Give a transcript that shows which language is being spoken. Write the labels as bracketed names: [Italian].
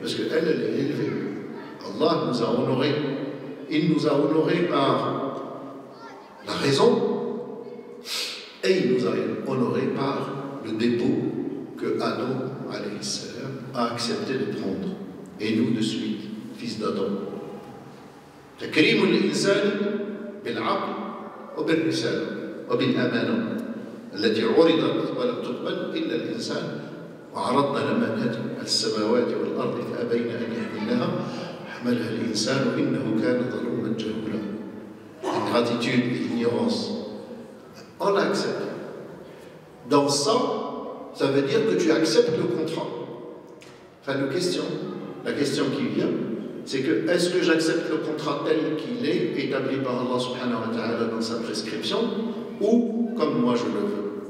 [French] Parce qu'elle, elle est élevée. Allah nous a honorés. Il nous a honorés par la raison et il nous a honorés par le dépôt que Adam alayhi salam a accepté de prendre. Et nous de suite, fils d'Adam. [Arabic] تكريم الإنسان بالعقل وبالرسالة وبالأمانة التي عرضت ولم تقبل إلا الإنسان وعرضنا الأمانات على السماوات والأرض فأبين أن يحملنها حملها الإنسان إنه كان ظلوما جهولا. [French] Ingratitude et ignorance. On l'accepte. Dans ça, ça veut dire que tu acceptes le contrat. Enfin, la question qui vient, c'est que est-ce que j'accepte le contrat tel qu'il est établi par Allah subhanahu wa ta'ala dans sa prescription ou comme moi je le veux.